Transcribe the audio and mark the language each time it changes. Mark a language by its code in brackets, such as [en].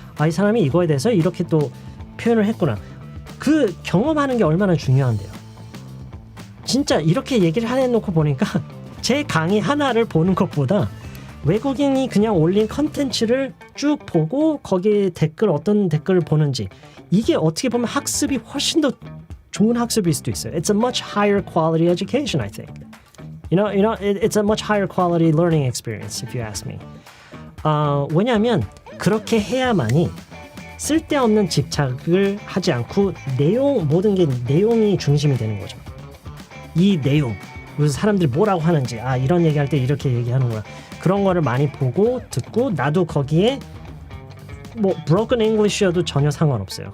[ko] 아, 이 사람이 이거에 대해서 이렇게 또 표현을 했구나. 그 경험하는 게 얼마나 중요한데요. 진짜 이렇게 얘기를 해놓고 보니까 제 강의 하나를 보는 것보다 외국인이 그냥 올린 컨텐츠를 쭉 보고 거기에 어떤 댓글을 보는지, 이게 어떻게 보면 학습이 훨씬 더 좋은 학습일 수도 있어요. [en] It's a much higher quality education, I think. You know, it's a much higher quality learning experience, if you ask me. [ko] 왜냐하면 그렇게 해야만이 쓸데없는 집착을 하지 않고 모든 게 내용이 중심이 되는 거죠. 이 내용, 그래서 사람들이 뭐라고 하는지, 이런 얘기할 때 이렇게 얘기하는구나. 그런 거를 많이 보고 듣고, 나도 거기에 뭐 broken English여도 전혀 상관없어요.